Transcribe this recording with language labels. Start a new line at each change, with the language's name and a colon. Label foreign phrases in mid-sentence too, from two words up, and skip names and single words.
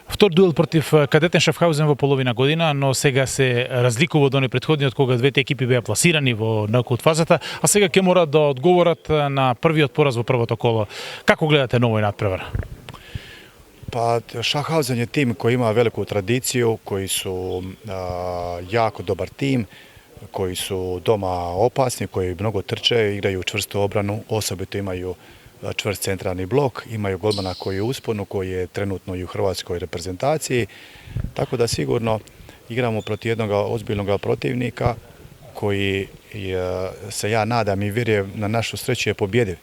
Macedonian: Втор дуел против Кадетен Шафхаузен во половина година, но сега се разликува од оној претходниот кога двете екипи беа пласирани во нокаут фазата, а сега ќе мора да одговорат на првиот пораз во првото коло. Како гледате на овој надпревар?
Croatian: Pa Schaffhausen je tim koji ima veliku tradiciju, koji su jako dobar tim, koji su doma opasni, koji mnogo trče, igraju čvrstu obranu, osobito imaju čvrst centralni blok, imaju golmana koji je u usponu, koji je trenutno i u hrvatskoj reprezentaciji, tako da sigurno igramo protiv jednog ozbiljnog protivnika koji se ja nadam i vjerujem na našu sreću je pobjediv.